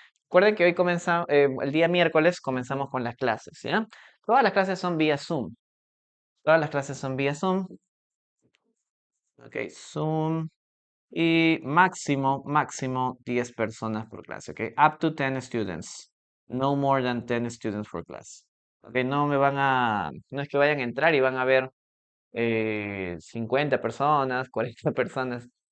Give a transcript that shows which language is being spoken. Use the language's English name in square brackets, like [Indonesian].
[Spanish] Recuerden que hoy el día miércoles comenzamos con las clases, ¿ya? Todas las clases son vía Zoom. Todas las clases son vía Zoom. Ok, Zoom. Y máximo 10 personas por clase, ok? [English] Up to 10 students. No more than 10 students per class. [Spanish] Ok, no es que vayan a entrar y van a ver 50 personas, 40 personas.